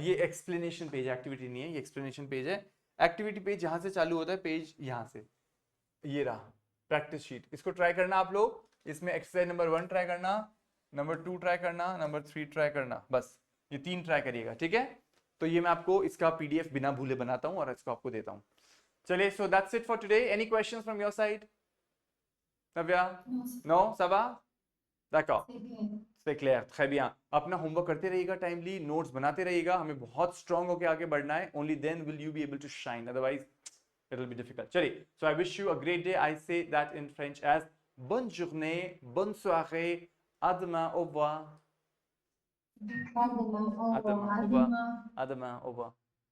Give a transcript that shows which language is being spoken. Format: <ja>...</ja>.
<hi>ये explanation page, activity नहीं है, ये एक्सप्लेनेशन पेज है। एक्टिविटी पेज यहाँ से चालू होता है, पेज यहाँ से, ये रहा प्रैक्टिस शीट, इसको ट्राई करना आप लोग। इसमें एक्सरसाइज नंबर 1 ट्राई करना, नंबर 2 ट्राई करना, नंबर 3 ट्राई करना, बस ये 3 ट्राई करिएगा, ठीक है। तो ये मैं आपको इसका PDF बिना भूले बनाता हूँ और इसको आपको देता हूँ। चलिए,</hi> <en>So that's it for today. Any questions from your side? Navya? No? Saba?</en> <fr>d'accord, c'est clair, très bien।</fr> <hi>अपना होमवर्क करते रहिएगा, टाइमली नोट्स बनाते रहिएगा, हमें बहुत स्ट्रांग होकर आगे बढ़ना है।</hi> <en>Only then will you be able to shine, otherwise it will be difficult.</en> <hi>चलिए,</hi> <en>So I wish you a great day. I say that in French as</en> <fr>bonne journée, bonne soirée, à demain, au revoir, À demain, au à demain, revoir. au revoir, à demain, au revoir।</fr>